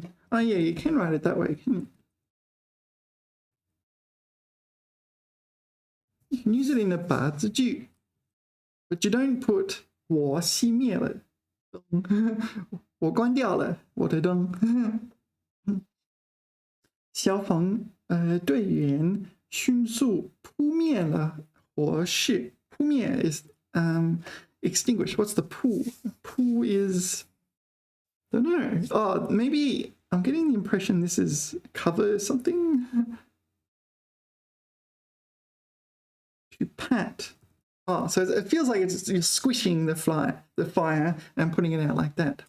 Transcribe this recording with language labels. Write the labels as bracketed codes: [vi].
[en] Oh yeah, you can write it that way, can you? You can use it in a 把字句, but you don't put [zh] 我熄灭了灯，我关掉了我的灯。消防队员迅速扑灭了火势。 [en] 扑灭 is extinguish. What's the 扑? 扑 is, I don't know. Oh, maybe I'm getting the impression this is cover something. To pat. Oh, so it feels like you're squishing the fire and putting it out like that.